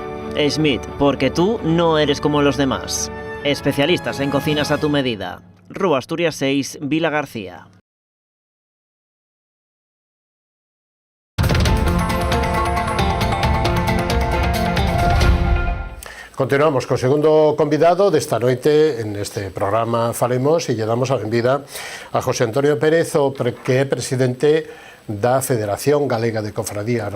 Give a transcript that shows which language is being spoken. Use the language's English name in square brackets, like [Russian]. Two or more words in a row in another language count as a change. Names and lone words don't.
[Spanish] Schmidt, porque tú no eres como los demás. Especialistas en cocinas a tu medida. Rúa Asturias 6, Vila García. [Galician] Continuamos co segundo convidado desta noite en este programa Falemos e lle damos a benvida a José Antonio Pérez, que é presidente da Federación Galega de Cofradías.